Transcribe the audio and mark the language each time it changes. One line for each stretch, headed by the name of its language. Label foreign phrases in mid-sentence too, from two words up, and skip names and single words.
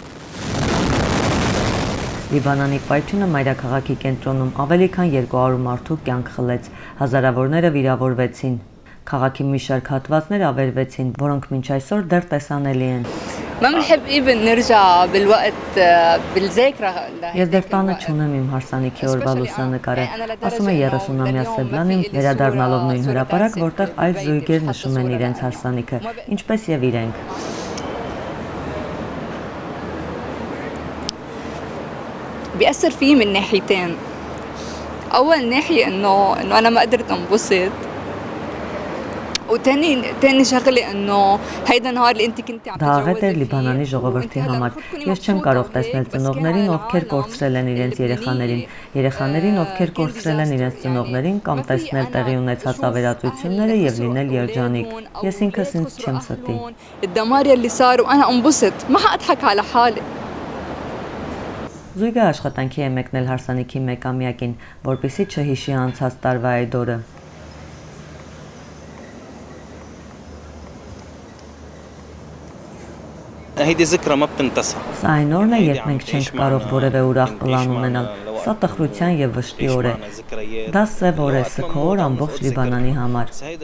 Armenian: Լիբանանի պայթյունը մայրաքաղաքի կենտրոնում ավելի քան 200 մարդու կյանք խլեց, հազարավորները վիրավորվեցին։ Քաղաքի մի շարք հատվածներ ավերվեցին, որոնք մինչ այսօր դեռ տեսանելի են։ Ես դեռ տանը չունեմ իմ հարսանիքի օրվա լուսանկարը, ասում է 30-ամյա Սեբլանին, վերադառնալով նույն հրապարակ, որտեղ այլ զույգեր նշում են իրենց հարսանիքը, ինչպես եւ իրենք։
Arabic: بيأثر فيه من ناحيتين. أول ناحية إنه أنا ما قدرت أنبسط. وتاني شغلة إنه هيدا النهار اللي أنت كنتي عم
Armenian: Դա աղետ էր Լիբանանի ժողովրդի համար։ Ես չեմ կարող տեսնել ծնողներին, ովքեր կորցրել են իրենց երեխաներին, ովքեր կորցրել են իրենց ծնողներին, կամ տեսնել տեղի ունեցած ավերածությունները եւ լինել երջանիկ։ Ես ինքս ինձ չեմ ստի։
Arabic: الدمار يلي صار وأنا أنبسط ما حأضحك على حالي.
Armenian: Զույգը աշխատանքի է մեկնել հարսանիքի մեկամյակին, որպեսզի չհիշի անցած տարվա այդ օրը։ Սա այն օրն է, երբ մենք չենք կարող որևէ ուրախ պլան ունենալ։ Սա տխրության եւ վշտի օր է։ Դա սև օր է, սգո օր ամբողջ Լիբանանի համար։